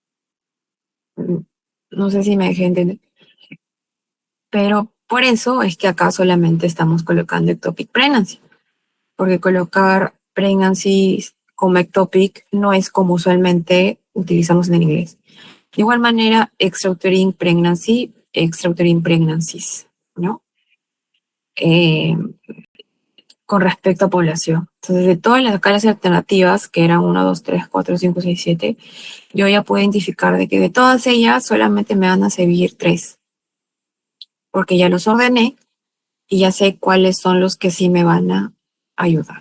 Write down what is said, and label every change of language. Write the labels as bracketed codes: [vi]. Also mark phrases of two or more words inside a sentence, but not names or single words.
[es] No sé si me dejé entender. Pero por eso es que acá solamente estamos colocando [en] ectopic pregnancy. [es] Porque colocar pregnancy como ectopic no es como usualmente utilizamos en el inglés. De igual manera, [en] extrauterine pregnancy, extrauterine pregnancies, [es] ¿no? con respecto a población. Entonces, de todas las escalas alternativas, que eran 1, 2, 3, 4, 5, 6, 7, yo ya puedo identificar de que de todas ellas solamente me van a servir 3, porque ya los ordené y ya sé cuáles son los que sí me van a ayudar.